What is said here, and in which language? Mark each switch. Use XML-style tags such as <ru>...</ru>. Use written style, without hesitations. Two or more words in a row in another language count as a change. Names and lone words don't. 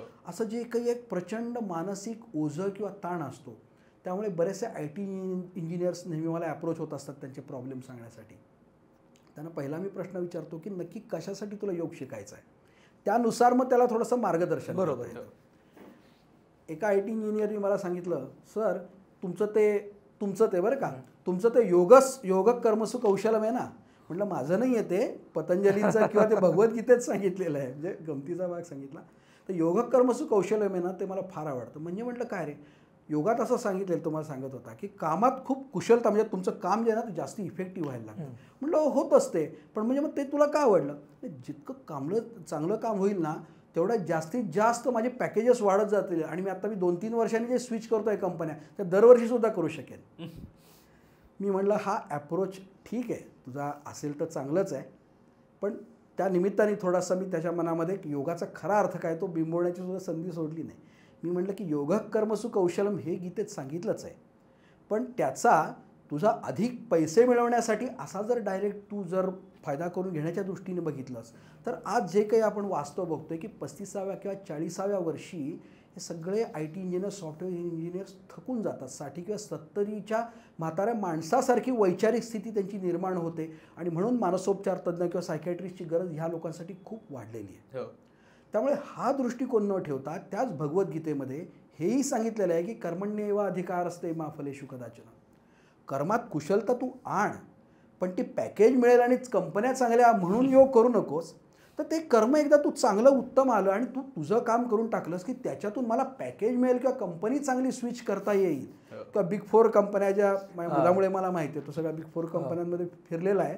<mr>असं जे काही एक प्रचंड मानसिक ओझं किंवा ताण असतो, त्यामुळे बरेचसे</mr> <en>IT engineers</en> <mr>नेहमी मला अप्रोच होत असतात त्यांचे प्रॉब्लेम सांगण्यासाठी. त्यांना पहिला मी प्रश्न विचारतो की नक्की कशासाठी तुला योग शिकायचा आहे, त्यानुसार मग त्याला थोडंसं मार्गदर्शन. बरोबर. एका IT इंजिनियरने मला सांगितलं, सर तुमचं ते बरं का, तुमचं ते</mr> <sa>योग कर्मसु कौशलम</sa> <mr>आहे ना. म्हटलं माझं नाही आहे ते, पतंजलीचं किंवा ते भगवद्गीतेत सांगितलेलं आहे, म्हणजे गमतीचा भाग सांगितला. तर</mr> <sa>योग कर्मसु कौशलम</sa> <mr>आहे ना, ते मला फार आवडतं. म्हणजे म्हटलं काय रे, योगात असं सांगितलेलं तुम्हाला सांगत होता की कामात खूप कुशलता, म्हणजे तुमचं काम जे आहे ना ते जास्त इफेक्टिव्ह व्हायला लागतं. म्हटलं होत असते, पण म्हणजे मग ते तुला का आवडलं. जितकं चांगलं काम होईल ना तेवढ्या जास्तीत जास्त माझे पॅकेजेस वाढत जातील आणि मी 2-3 वर्षांनी जे स्विच करतो आहे कंपन्या त्या दरवर्षीसुद्धा करू शकेन. मी म्हटलं हा ॲप्रोच ठीक आहे तुझा असेल तर चांगलंच आहे, पण त्या निमित्ताने थोडासा मी त्याच्या मनामध्ये योगाचा खरा अर्थ काय तो बिंबवण्याची सुद्धा संधी सोडली नाही. मी म्हटलं की</mr> <sa>योग कर्मसु कौशलम</sa> <mr>हे गीतेत सांगितलंच आहे, पण त्याचा तुझा अधिक पैसे मिळवण्यासाठी असा जर डायरेक्ट तू जर फायदा करून घेण्याच्या दृष्टीने बघितलंस तर आज जे काही आपण वास्तव बघतोय की 35व्या किंवा 40व्या वर्षी हे सगळे</mr> <en>IT engineers, software engineers</en> <mr>थकून जातात. 60 किंवा 70च्या म्हाताऱ्या माणसासारखी वैचारिक स्थिती त्यांची निर्माण होते आणि म्हणून मानसोपचार तज्ज्ञ किंवा सायकॅट्रिस्टची गरज ह्या लोकांसाठी खूप वाढलेली आहे. त्यामुळे हा दृष्टिकोन न ठेवता त्याच भगवद्गीतेमध्ये हेही सांगितलेलं आहे की</mr> <sa>कर्मण्येव अधिकारस्ते मा फलेषु कदाचन.</sa> <mr>कर्मात कुशलता तू आण, पण ती पॅकेज मिळेल आणि कंपन्या चांगल्या म्हणून योग करू नकोस. तर ते कर्म एकदा तू चांगलं उत्तम आलं आणि तू तुझं काम करून टाकलंस की त्याच्यातून मला पॅकेज मिळेल किंवा कंपनी चांगली स्विच करता येईल किंवा Big 4 कंपन्या ज्या मुलामुळे मला माहिती आहे, तो सगळ्या Big 4 कंपन्यांमध्ये फिरलेला आहे.</mr>